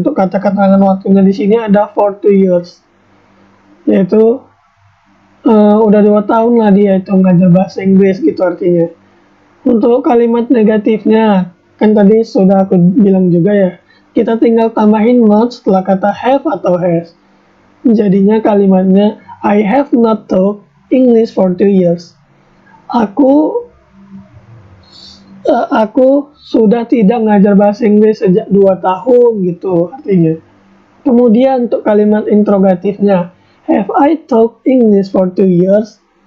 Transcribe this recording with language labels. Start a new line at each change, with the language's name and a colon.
Indonesian: Untuk kata keterangan waktunya di sini ada
English: for 2 years.
Indonesian: Yaitu udah 2 tahun lah dia itu ngajar bahasa Inggris gitu artinya. Untuk kalimat negatifnya, kan tadi sudah aku bilang juga ya, kita tinggal tambahin not setelah kata have atau has. Jadinya kalimatnya
English: I have not taught English for 2 years.
Indonesian: Aku sudah tidak ngajar bahasa Inggris sejak 2 tahun gitu artinya. Kemudian untuk kalimat interrogatifnya,
English: have I taught English for 2 years?